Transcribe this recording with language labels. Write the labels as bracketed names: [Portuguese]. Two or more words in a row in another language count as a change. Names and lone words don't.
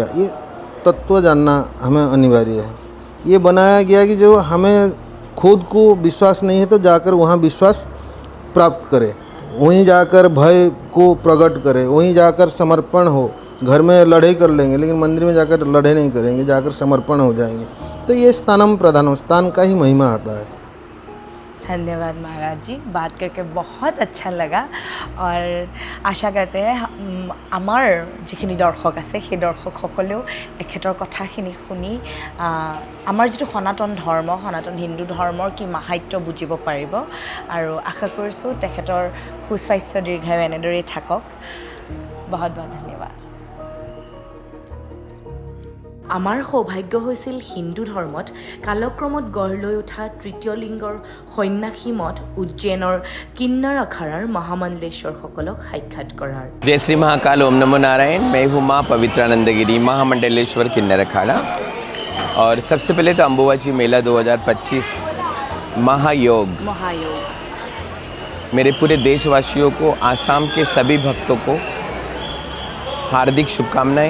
[Hindi] ये तत्व जानना हमें अनिवार्य है। ये बनाया गया कि जो हमें खुद को विश्वास नहीं है तो जाकर वहाँ विश्वास प्राप्त करे, वहीं जाकर भय को प्रकट करे, वहीं जाकर समर्पण हो। घर में लड़ाई कर लेंगे लेकिन मंदिर में जाकर लड़ाई नहीं करेंगे, जाकर समर्पण हो जाएंगे। तो ये [Sanskrit] स्थानम प्रधानम, [Hindi] स्थान का ही महिमा आता है। धन्यवाद महाराज जी, बात करके बहुत अच्छा लगा और आशा करते हैं [Assamese] আমাৰ যিখিনি দৰ্শক আছে সেই দৰ্শকসকলেও এখেতৰ কথাখিনি শুনি আমাৰ যিটো সনাতন ধৰ্ম, সনাতন হিন্দু ধৰ্মৰ কি মাহাত্য বুজিব পাৰিব আৰু আশা কৰিছোঁ তেখেতৰ সুস্বাস্থ্য দীৰ্ঘায়ু এনেদৰেই থাকক। বহুত বহুত ধন্যবাদ। আমাৰ সৌভাগ্য হৈছিল হিন্দু ধৰ্মত কালক্ৰমত গঢ় লৈ উঠা তৃতীয় লিংগৰ সন্ন্যাসী মঠ উজ্জয়নৰ কিন্নৰ আখাড়াৰ মহামণ্ডলেশ্বৰসকলক সাক্ষাৎ কৰাৰ। [Hindi] जय श्री महाकाल, [Sanskrit] ओम नमो नारायण। [Hindi] मैं हूँ माँ पवित्रानंदगिरी महामंडलेश्वर किन्नर अखाड़ा। और सबसे पहले तो अम्बुबाची मेला 2025 महायोग मेरे पूरे देशवासियों को, आसाम के सभी भक्तों को हार्दिक शुभकामनाएं।